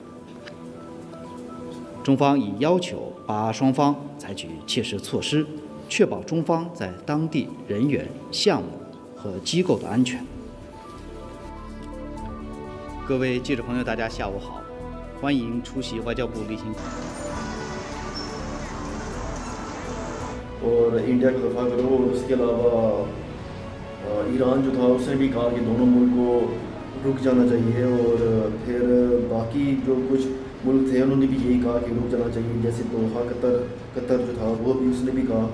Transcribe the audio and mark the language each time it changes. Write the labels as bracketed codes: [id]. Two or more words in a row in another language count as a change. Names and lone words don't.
[zh] 中方已要求巴双方采取切实措施，确保中方在当地人员、项目和机构的安全。各位记者朋友，大家下午好，欢迎出席外交部例行。 [hi] और इंडिया का दफा करो और उसके अलावा ईरान जो था उसने भी कहा कि दोनों मुल्क को रुक जाना चाहिए और फिर बाकी जो कुछ मुल्क थे उन्होंने भी यही कहा कि रुक जाना चाहिए, जैसे दोहा कतर जो था वो भी उसने भी कहा।